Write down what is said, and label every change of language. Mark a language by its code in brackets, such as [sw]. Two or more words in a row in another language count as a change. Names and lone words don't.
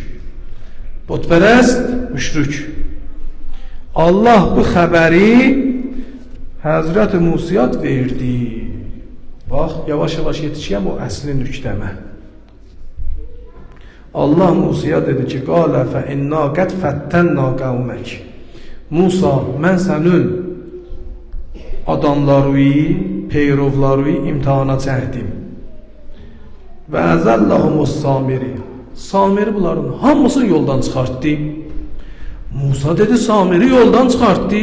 [tr] Butperest müşrik. Allah bu haberi Hazreti Musa'ya verdi. Bak yavaş yavaş yetişeyim o asli nükteme. Allah Musa'ya dedi ki [ar] قال فإنا قد فتنا قومك. [az] Musa mən sənin adamları, peyrovları imtihana çəkdim. [ar] وأضلهم السامري. [az] Samiri bunların hamısını yoldan çıxartdı. Musa dedi Samiri yoldan çıxartdı.